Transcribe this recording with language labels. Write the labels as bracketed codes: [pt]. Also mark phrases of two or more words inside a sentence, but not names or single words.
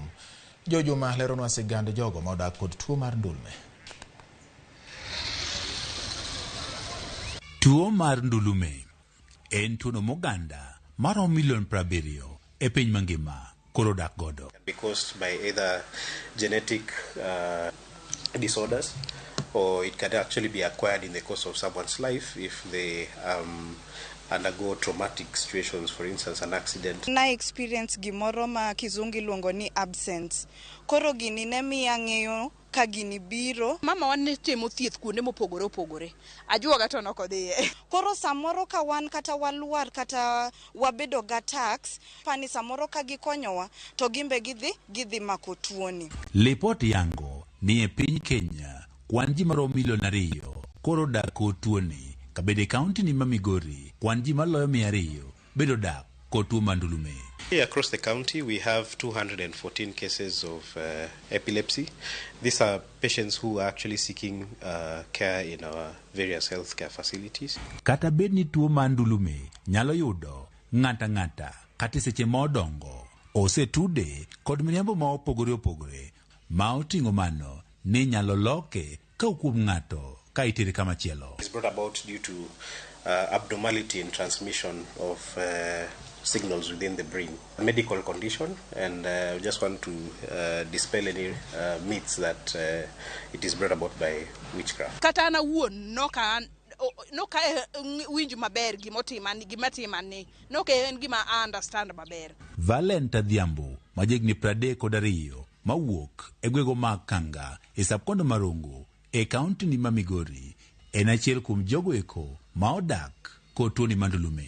[luo] Jojuma leronwa sigand jogo modak kod tuo mar ndulme. Tuo mar ndulume en tuono moganda maromo milion 70 e piny mangima koro dak godo. [en] Be caused by either genetic disorders or it can actually be acquired in the course of someone's life if they undergo traumatic situations, for instance, an accident. [luo] Na experience gimoro ma kizungu luongo ni absence. Koro gini ne miya ng'eyo ka gini biro. Mama wan timo thieth kuonde mopogore opogore. Ajuoga to nok odhiye. Koro samoro ka wan kata waluar kata wabedo gatax, pani samoro ka gikonyowa to gimbe gidhi mako tuoni. Lipot yango ni e piny Kenya kwan ji maromo milion 2 koro dak kod tuoni. Kabede kaunti ni ma Migori kwan ji maloyo 200 bedo dak kod tuo mandulume. [en] Across the county, we have 214 cases of epilepsy. These are patients who are actually seeking care in our various healthcare facilities. [luo] Kata bed ni tuo mandulume nyalo yudo ng'ata kata seche modongo osetude kod miriambo ma opogore ma oting'o mano ni nyalo loke ka kuom ng'ato ka itere kama chielo. [en] It's brought about due to abnormality in transmission of signals within the brain, a medical condition, and we just want to dispel any myths that it is brought about by witchcraft. [luo] Kata na wuon no ka winj maber gimatimani no ka en gima understand maber. Valenta Dhiambo majegni 32 mawuok e gwego mag Kanga e subkondo Marongo e kaunti ni ma Migori en achiel kuom jogo eko ma odak kod tuo ni mandulume.